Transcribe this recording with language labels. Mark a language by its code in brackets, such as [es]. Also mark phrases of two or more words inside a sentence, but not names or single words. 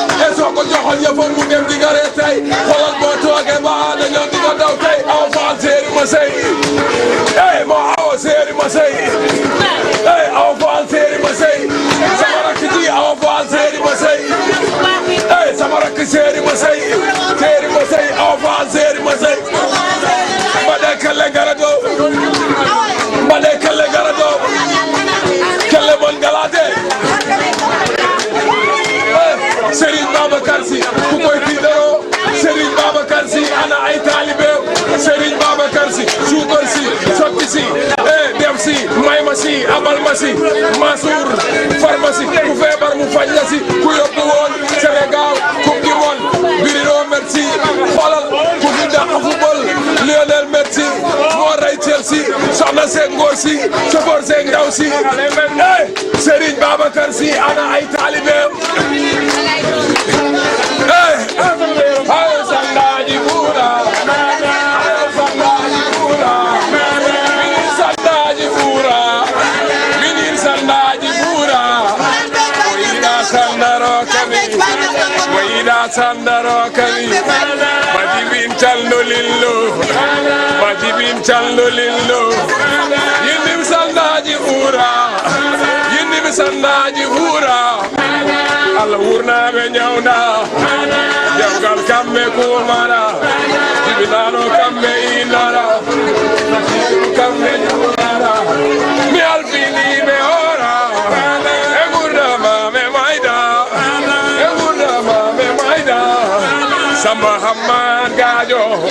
[wo] Eh, soo ko joxoon yëfam mu dem di nga ree tey. Xoolal boo toogee ba dañoo di nga daw tey. Aw fa, séeri ma sey. Eh, moo awa séeri ma sey. Eh, aw fa, séeri ma sey. Sama rakk ji, aw fa, séeri ma sey. Eh, sama rakk séeri ma sey. Séeri ma sey, aw fa, séeri ma sey. [ff] Mbade kele gara do. Mbade kele gara do. Kele mon galade. [wo] Eh, Serigne Babacar Sy, ku koy tiitaroo. Serigne Babacar Sy, ana ay taalibeem. Serigne Babacar Sy, suukar si, sotti si, eh, dem si, may ma si, abal ma si, Mansour, farmasi, ku feebar mu faj la si, ku yóbbu woon Sénégal, [fr] Coupe du monde, Bruno merci, [wo] xoolal, ku fi dàq football, Lionel Messi, moo rey Chelsea, soxna seeg ngóor si, chauffeur seeg ndaw si, eh, Serigne Babacar Sy, ana ay taalibeem. [ff] Eh, ayo sandaji buura, ayo sandaji buura, minin sandaji buura, minin sandaji buura, wayida sandaro kami, wayida sandaro kami, majibin callo lillo, majibin callo lillo, yindim sandaji buura, yindim sandaji buura, Allah wurna be nyawna, jawgal kambe kumara, jibinano kambe inara, kambe nyawna, mi alfini be ora, e gurna ma me maida, e gurna ma me maida, Samba Hamman Gajo.